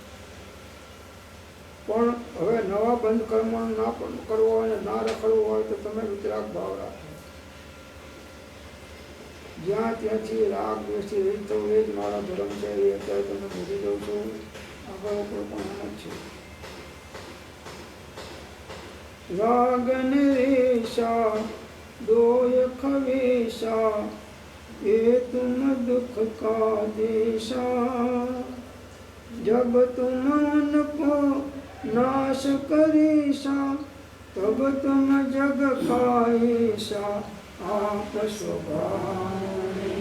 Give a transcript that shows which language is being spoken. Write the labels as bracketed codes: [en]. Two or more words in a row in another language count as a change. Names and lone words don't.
[gu] પણ હવે નવા બંધ કર્મ ના કરવો હોય ને ના રખડવું હોય તો તમે વિતરાગ ભાવ રાખો. જ્યાં ત્યાંથી રાગ દ્વેષથી રહિત થવું એ જ મારો ધર્મ છે. એ અત્યારે તમને ભૂલી દઉં છું. આગળ ઉપર પણ એમ જ છે. [hi] राग निरेशा दोय खवेशा ये तुम दुख का देशा जब तुम उनको नाश करेशा तब तुम जग का ऐसा आप स्वभाव